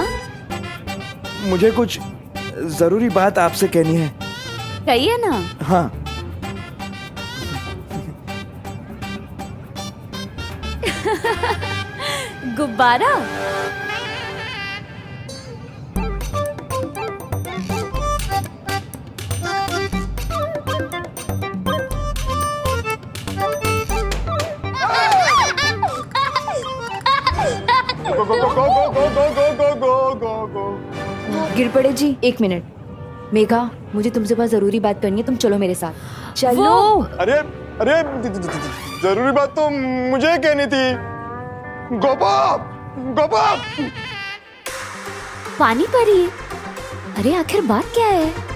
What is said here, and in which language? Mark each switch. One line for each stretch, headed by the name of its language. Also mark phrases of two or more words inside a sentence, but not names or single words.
Hindi: मुझे कुछ जरूरी बात आपसे कहनी है। कहिए ना। हाँ, गुब्बारा? गो गो गो गो गो गो गो गो गो गो। गिरपड़े जी, एक मिनट। मेघा, मुझे तुमसे बहुत जरूरी बात करनी है, तुम चलो मेरे साथ। चलो। अरे अरे, जरूरी बात तो मुझे कहनी थी। गोपा गोपा। पानी परी। अरे आखिर बात क्या है?